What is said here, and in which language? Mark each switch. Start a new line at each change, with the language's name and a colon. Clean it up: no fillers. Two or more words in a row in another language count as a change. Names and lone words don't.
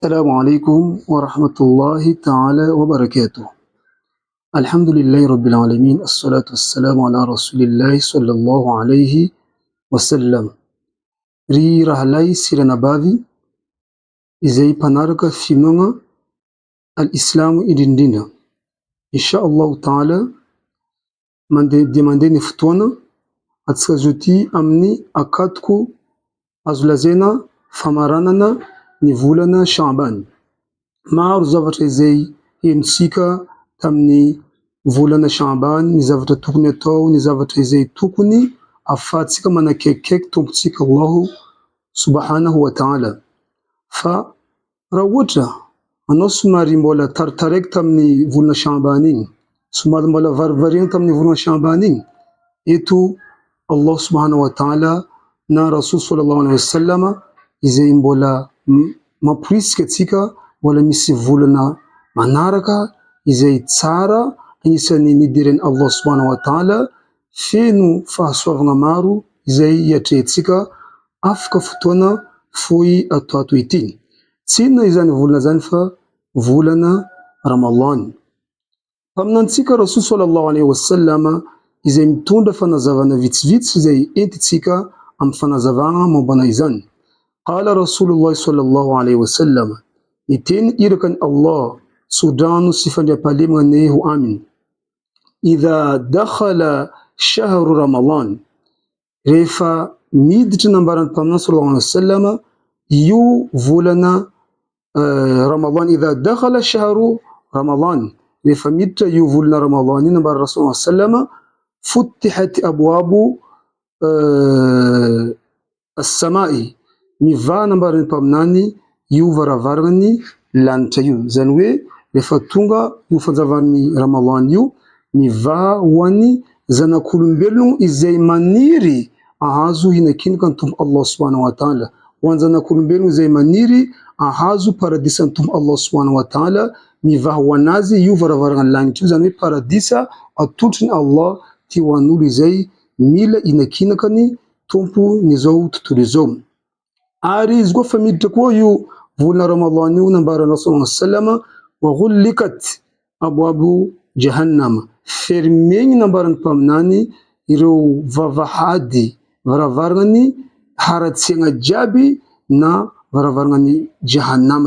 Arabic: السلام عليكم ورحمة الله تعالى وبركاته. الحمد لله رب العالمين، الصلاة والسلام على رسول الله صلى الله عليه وسلم.
Malagasy: Ry rahalay siranabavy izay mpanaraka finoana al-Islamo indrindrindra.
Arabic: إن شاء الله تعالى
Malagasy: mandeha ny fotoana atsika zoty amin'ny akatoko azo lazaina famaranana ny volana Sha'ban. Maro zavatra izay henontsika tamin'ny volana Sha'ban, ny zavatra tokony atao, ny zavatra izay tokony ahafahantsika manakaikikaiky tompontsika
Arabic: الله سبحانه وتعالى.
Malagasy: Fa raha ohatra anao somary mbola taritaraiky tamin'ny volana Sha'ban igny, somary mbola varivarina tamin'ny volana Sha'ban igny, eto
Arabic: الله سبحانه وتعالى
Malagasy: na
Arabic: رسول صلى الله عليه وسلم
Malagasy: izay mbola mamporisika atsika mbola misy volana manaraka izay tsara, anisan'ny nidiran'ny
Arabic: الله سبحانه وتعالى,
Malagasy: feno fahasoavana maro izay hiatrehantsika afaka fotoana fohy ato ity. Tsy inona izany volana zany fa volana Ramadan. Aminantsika
Arabic: رسول صلى الله عليه وسلم
Malagasy: izay mitondra fanazavana vitsivitsy izay entitsika amin'ny fanazavana mombana izany.
Arabic: قال رسول الله صلى الله عليه وسلم,
Malagasy: iteny irakan Allah sodrano sy fandriampahalemana ho aminy:
Arabic: إذا دخل شهر رمضان,
Malagasy: rehefa miditra nambaran'ny mpaminany
Arabic: صلى الله عليه وسلم
Malagasy: io volana Ramadan.
Arabic: إذا دخل شهر رمضان,
Malagasy: rehefa miditra io volana Ramadan io nambaran'ny
Arabic: رسول الله صلى الله عليه وسلم, فتحت أبواب السماء,
Malagasy: mivaha nambaran'ny mpaminany io varavarany lanitra io. Zany hoe rehefa tonga io fanjavan'ny Ramadan io, mivaha ho an'ny zanak'olombelogno izay maniry ahazo hinakinaka ny tompo
Arabic: الله سبحانه وتعالى,
Malagasy: ho an'ny zanak'olombelogno izay maniry ahazo paradisan'ny tompo
Arabic: الله سبحانه وتعالى,
Malagasy: mivaha ho anazy io varavarana lanitra io. Zany hoe paradisa atolotry ny Allah ty ho an'olo izay mila hinakinaka ny tompo n'izao tontolo izao. Ary izy koa fa miditra koa io volana Ramadan io nambaran'ny
Arabic: رسول الله صلى الله عليه وسلم, وغلقت أبواب جهنم,
Malagasy: fermegny nambaran'ny mpaminany ireo vavahady varavarany haratsiagna jiaby na varavarany jahannama.